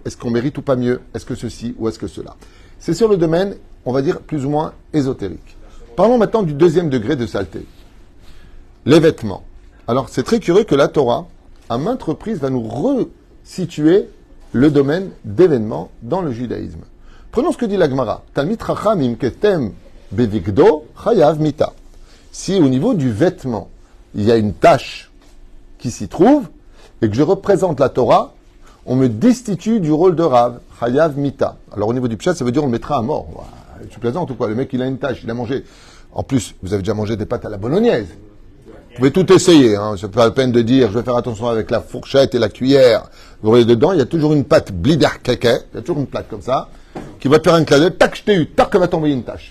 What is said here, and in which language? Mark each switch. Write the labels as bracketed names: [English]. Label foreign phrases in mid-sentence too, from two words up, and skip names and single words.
[French] Est-ce qu'on mérite ou pas mieux? Est-ce que ceci ou est-ce que cela? C'est sur le domaine, on va dire, plus ou moins ésotérique. Parlons maintenant du deuxième degré de saleté. Les vêtements. Alors, c'est très curieux que la Torah, à maintes reprises, va nous resituer le domaine d'événements dans le judaïsme. Prenons ce que dit la Gemara. [Hebrew] תלמיד חכמים כתם בבגדו חייב מיתה. [French] Si au niveau du vêtement, il y a une tache qui s'y trouve, et que je représente la Torah, on me destitue du rôle de Rav, [Hebrew] חייב מיתה. [French] Alors au niveau du pshat, ça veut dire on le mettra à mort. Ouah, tu plaisantes ou quoi? Le mec, il a une tache, il a mangé. En plus, vous avez déjà mangé des pâtes à la bolognaise. Vous pouvez tout essayer, hein. C'est pas la peine de dire, je vais faire attention avec la fourchette et la cuillère. Vous voyez dedans, il y a toujours une pâte blider keke, il y a toujours une plaque comme ça, qui va te faire un clin d'œil, tac, je t'ai eu, tac, elle va t'envoyer une tache.